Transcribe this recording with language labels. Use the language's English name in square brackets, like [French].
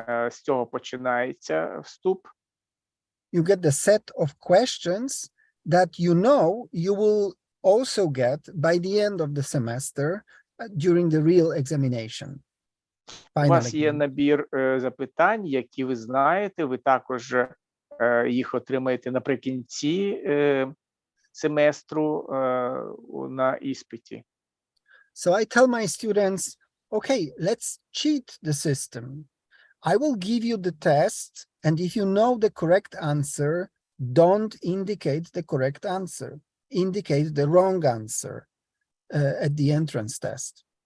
[Ukrainian] З цього починається вступ. [English] You get the set of questions that you will also get by the end of the semester during the real examination. [Ukrainian] У вас є набір запитань, які ви знаєте, ви також їх отримаєте наприкінці семестру на іспиті. [English] So I tell my students, okay, let's cheat the system. I will give you the test, and if you know the correct answer, don't indicate the correct answer. Indicate the wrong answer at the entrance test.